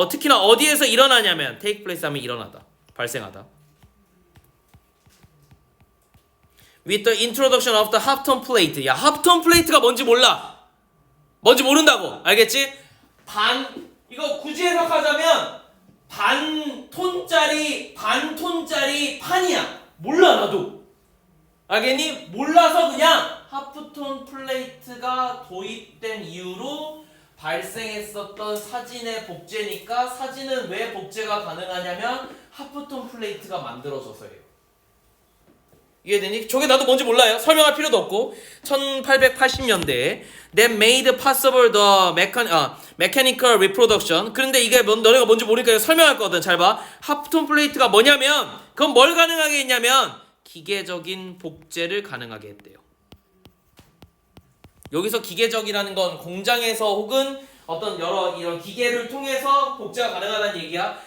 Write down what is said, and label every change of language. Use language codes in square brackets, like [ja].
[ko] 특히나 어디에서 일어나냐면 take place 하면 일어나다, 발생하다. [en] With the introduction of the halftone plate. [ko] 야, halftone plate가 뭔지 몰라. 뭔지 모른다고. 알겠지? 이거 굳이 해석하자면 반톤짜리 판이야. 몰라 나도. 알겠니? 몰라서 그냥 하프톤 플레이트가 도입된 이후로 발생했었던 사진의 복제니까 사진은 왜 복제가 가능하냐면 하프톤 플레이트가 만들어져서예요. 이해되니? 저게 나도 뭔지 몰라요. 설명할 필요도 없고. 1880년대에 [en] That made possible the mechanical reproduction. [ko] 그런데 이게 너네가 뭔지 모르니까 설명할 거거든. 잘 봐. 하프톤 플레이트가 뭐냐면 그건 뭘 가능하게 했냐면 기계적인 복제를 가능하게 했대요. 여기서 기계적이라는 건 공장에서 혹은 어떤 여러 이런 기계를 통해서 복제가 가능하다는 얘기야.